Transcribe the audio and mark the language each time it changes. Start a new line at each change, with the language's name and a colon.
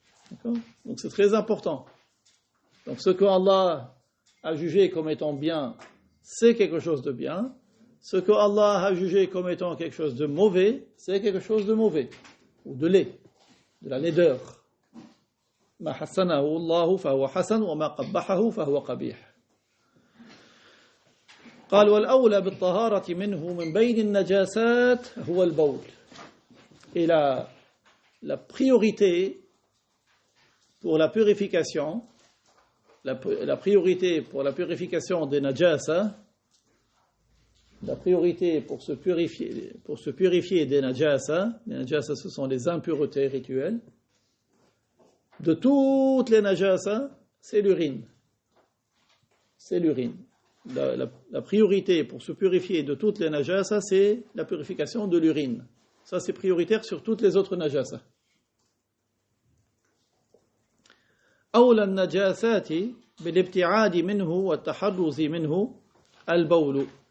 French: D'accord? Donc c'est très important. Donc ce que Allah a jugé comme étant bien, c'est quelque chose de bien. Ce que Allah a jugé comme étant quelque chose de mauvais, c'est quelque chose de mauvais ou de laid. de la laideur.
Arabic: ما حسنه الله فهو حسن وما قبحه فهو قبيح. قال والأولى بالطهارة منه من بين النجاسات هو البول.
French: Et la priorité pour la purification, la priorité pour la purification des najasa, la priorité pour se purifier des najasa, les najasa ce sont les impuretés rituelles, de toutes les najasa, c'est l'urine. C'est l'urine. La priorité pour se purifier de toutes les najasa, c'est la purification de l'urine. Ça, c'est prioritaire sur toutes les autres najasa.
Arabic: أولى النجاسات بالابتعاد منه والتحرز منه البول.